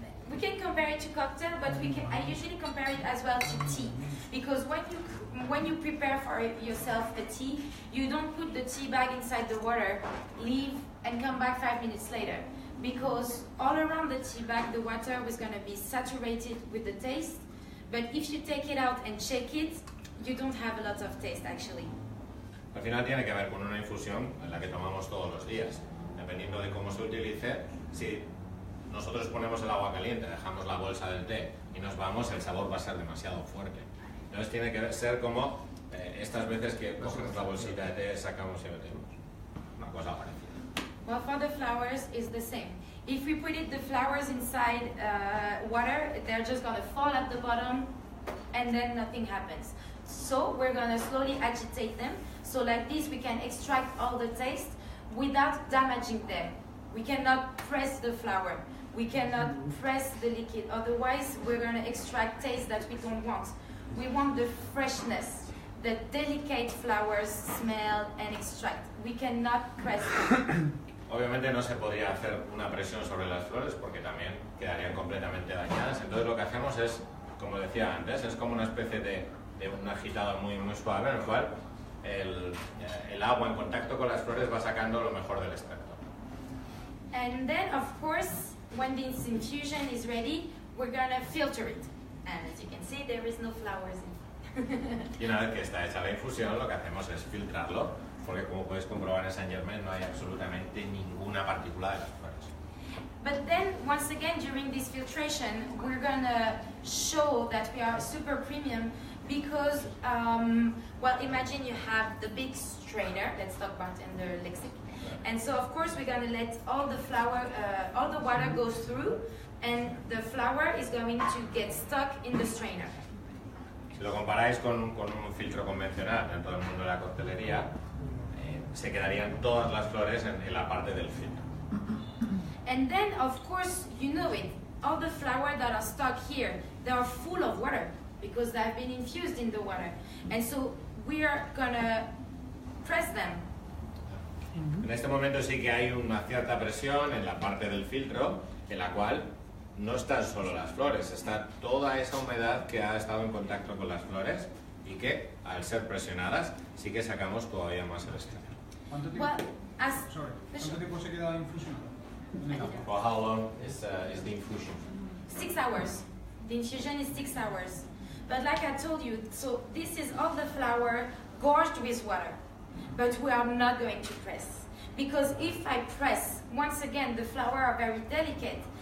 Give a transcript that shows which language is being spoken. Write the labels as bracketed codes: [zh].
[en] We can compare it to cocktail, but I usually compare it as well to tea, because when you prepare for yourself a tea, you don't put the tea bag inside the water, leave, and come back 5 minutes later, because all around the tea bag the water was going to be saturated with the taste, but if you take it out and shake it, you don't have a lot of taste actually. [es] Al final tiene que ver con una infusión en la que tomamos todos los días. Dependiendo de cómo se utilice, si nosotros ponemos el agua caliente, dejamos la bolsa del té y nos vamos, el sabor va a ser demasiado fuerte. Entonces tiene que ser como estas veces que cogemos la bolsita de té, sacamos y metemos. Una cosa parecida. [en] Well, for the flowers, it's the same. If we put the flowers inside water, they're just going to fall at the bottom and then nothing happens. So we're going to slowly agitate them. So like this, we can extract all the taste without damaging them. We cannot press the flower. We cannot press the liquid. Otherwise, we're going to extract taste that we don't want. We want the freshness, the delicate flowers smell and extract. We cannot press them. [es] Obviamente no se podría hacer una presión sobre las flores porque también quedarían completamente dañadas. Entonces lo que hacemos es, como decía antes, es como una especie de un agitado muy suave en el cual el agua en contacto con las flores va sacando lo mejor del extracto. [en] And then, of course, when this infusion is ready, we're gonna filter it. And as you can see, there is no flowers in. [es] Y una vez que está hecha la infusión, lo que hacemos es filtrarlo, porque como podéis comprobar en Saint Germain no hay absolutamente ninguna partícula de las flores. [en] But then, once again, during this filtration, we're gonna show that we are super premium because, well, imagine you have the big strainer, let's talk about in the lexic. And so, of course, we're gonna let all the water go through, and the flower is going to get stuck in the strainer. [es] Si lo comparáis con un filtro convencional dentro del mundo de la coctelería, se quedarían todas las flores en la parte del filtro. [en] And then, of course, you know it, all the flowers that are stuck here, they are full of water because they've been infused in the water. And so we are gonna press them. [es] En este momento sí que hay una cierta presión en la parte del filtro, en la cual no están solo las flores, está toda esa humedad que ha estado en contacto con las flores y que, al ser presionadas, sí que sacamos todavía más el extracto. ¿Cuánto tiempo, [en] Well, [es] ¿Cuánto tiempo se queda infusionado? [en] For how long is the infusion? 6 hours. The infusion is 6 hours. But like I told you, so this is all the flower gorged with water. But we are not going to press. Because if I press, once again, the flowers are very delicate.